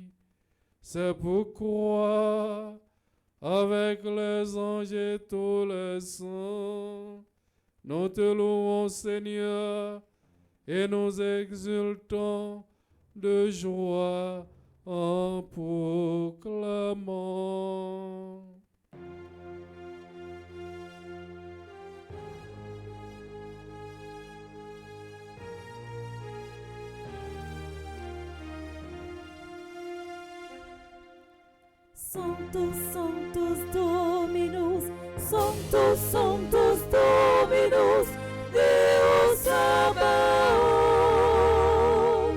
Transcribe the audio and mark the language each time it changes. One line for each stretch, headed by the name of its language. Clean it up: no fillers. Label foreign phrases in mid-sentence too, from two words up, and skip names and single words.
French: C'est pourquoi, avec les anges et tous les saints, nous te louons, Seigneur, et nous exultons de joie en proclamant.
Latin: Sanctus, Sanctus Dominus, Sanctus, Sanctus Dominus, Deus Sabaoth.